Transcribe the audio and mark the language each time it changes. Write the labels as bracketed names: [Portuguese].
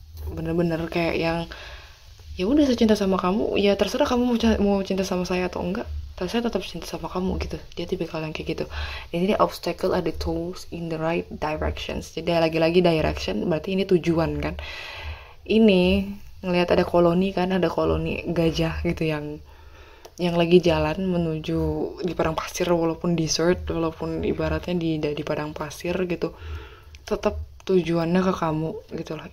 [Indonesian] Bener-bener kayak yang ya udah, saya cinta sama kamu, ya terserah kamu mau cinta sama saya atau enggak, tapi saya tetap cinta sama kamu gitu. Dia tipikal yang kayak gitu. [English] Jadi obstacle are the tools in the right directions. [Indonesian] Jadi lagi-lagi direction berarti ini tujuan kan. Ini ngelihat ada koloni kan, ada koloni gajah gitu yang lagi jalan menuju di padang pasir, walaupun desert, walaupun ibaratnya di padang pasir gitu, tetap tujuannya ke kamu gitu loh.